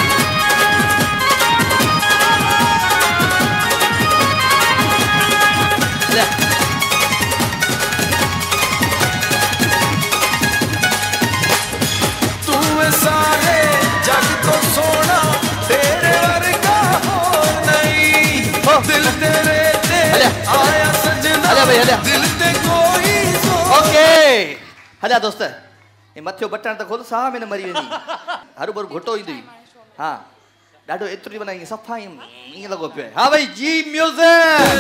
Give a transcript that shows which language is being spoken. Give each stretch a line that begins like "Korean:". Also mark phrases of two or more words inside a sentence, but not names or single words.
Punjabi: تو سارے جگ تو سونا تیرے ورگا ہو نہیں، دل تیرے تے آیا سجنا، دل تے کوئی
Sindhi: ओके हलिया दोस्त ये मथियो बटन त खोल साह में न मरी वेंदी हरू भरू घुटो ईंदी हां ॾाढो एतिरी बनाई सफ़ा ईअं लॻो पियो आहे।
Punjabi: ہاں بھائی جی میوزک